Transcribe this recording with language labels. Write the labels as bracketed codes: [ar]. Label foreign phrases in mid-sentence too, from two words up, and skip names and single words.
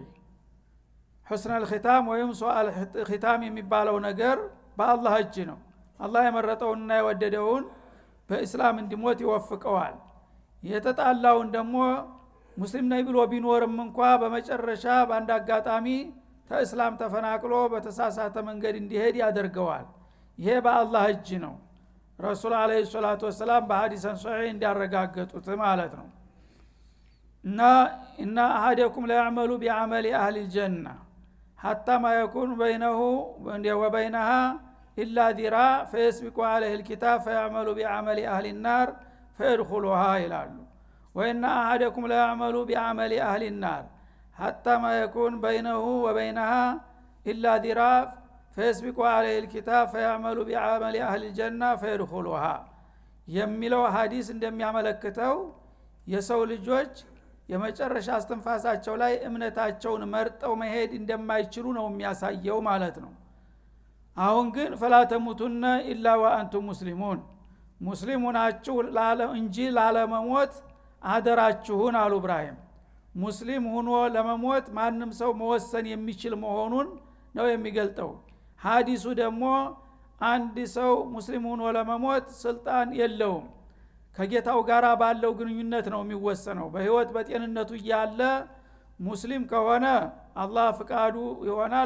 [ar] حسن الختام [am] ወይም [ar] سوء الختام [am] የሚባለው ነገር በአላህ እጅ ነው። አላህ የመረጠውንና የወደደውን በእስላም እንዲሞት ይወፍቀዋል። የተጣላውን ደግሞ ሙስሊም ነኝ ብሎ ቢኖርም እንኳ በመጨረሻ በአንድ አጋጣሚ ከእስላም ተፈናቅሎ በተሳሳተ መንገድ እንዲሄድ ያደርገዋል። ይሄ በአላህ እጅ ነው። ረሱል [ar] عليه الصلاة والسلام [am] በሐዲስ ሶሒህ እንዲያረጋገጡት ማለት ነው። [ar] إن أحدكم ليعمل بعمل أهل الجنة حتى ما يكون بينه وبينها إلا ذراع فيسبق عليه الكتاب فيعمل بعمل أهل النار فيدخلها ይላሉ። وإن أحدكم لا يعمل بعمل أهل النار حتى ما يكون بينه وبينها إلا ذراع فيسبق عليه الكتاب فيعمل بعمل أهل الجنة فيدخلها [am] የሚለው ሐዲስ እንደሚያመለክተው የሰው ልጆች የመጨረሻ አስተንፋሳቸው ላይ እምነታቸውን መርጠው መሄድ እንደማይችሉ ነው የሚያሳየው ማለት ነው። አሁን ግን [ar] فلا تموتن الا وانتم مسلمون [am] ሙስሊሙናችሁ እንጂ ላለመሞት አደራችሁን አሉ ኢብራሂም። ሙስሊም ሆኖ ለመሞት ማንም ሰው መወሰን የሚችል መሆኑን ነው የሚገልጠው። ሐዲሱ ደግሞ አንድ ሰው ሙስሊም ሆኖ ለመሞት ስልጣን የለውም። ከጌታው ጋራ ባለው ግንኙነት ነው የሚወሰነው። በህይወት በጤንነቱ ያለ ሙስሊም ከሆነ አላህ ፍቃዱ ይሆናል፣